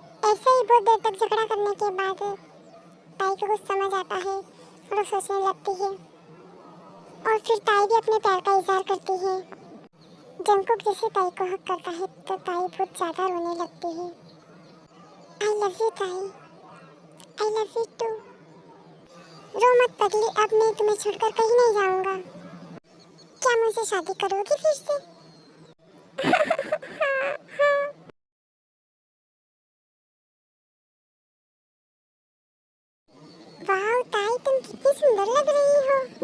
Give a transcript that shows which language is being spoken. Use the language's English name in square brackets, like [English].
[Hindi] ऐसे ही बहुत देर तक झगड़ा करने के बाद ताई को कुछ समझ आता है और वो सोचने लगती है, और फिर ताई भी अपने प्यार का इजहार करती है। जंकुक जैसे ताई को हक करता है तो ताई बहुत ज़्यादा रोने लगती है। [English] I love you tai, I love you too। [Hindi] रो मत पगली, अब मैं तुम्हें छोड़कर कहीं नहीं जाऊंगा। क्या मुझसे शादी करोगी फिर से? वाह ताई, तुम कितनी सुंदर लग रही हो।